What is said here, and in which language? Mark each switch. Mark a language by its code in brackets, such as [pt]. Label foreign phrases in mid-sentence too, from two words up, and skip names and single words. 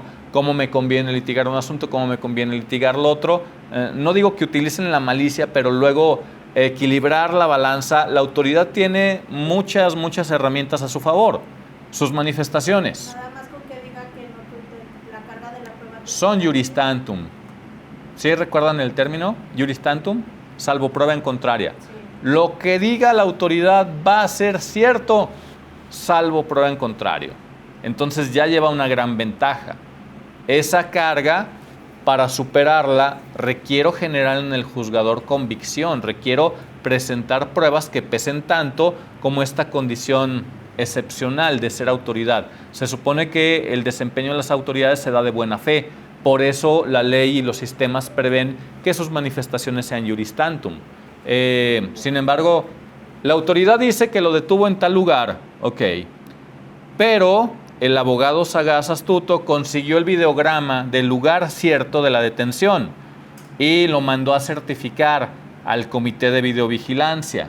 [es] Cómo me conviene litigar un asunto, cómo me conviene litigar lo otro. No digo que utilicen la malicia, pero luego equilibrar la balanza. La autoridad tiene muchas herramientas a su favor. Sus manifestaciones Nada más con que diga que no cuente la carga de la prueba. [la] son juris tantum. [es] ¿Sí recuerdan el término? [la] Juris tantum, [es] salvo prueba en contraria. Sí. Lo que diga la autoridad va a ser cierto, salvo prueba en contrario. Entonces ya lleva una gran ventaja. Esa carga, para superarla, requiero generar en el juzgador convicción, requiero presentar pruebas que pesen tanto como esta condición excepcional de ser autoridad. Se supone que el desempeño de las autoridades se da de buena fe, por eso la ley y los sistemas prevén que sus manifestaciones sean [la] juris tantum. [es] Sin embargo, la autoridad dice que lo detuvo en tal lugar, ok, pero el abogado sagaz astuto consiguió el videograma del lugar cierto de la detención y lo mandó a certificar al comité de videovigilancia.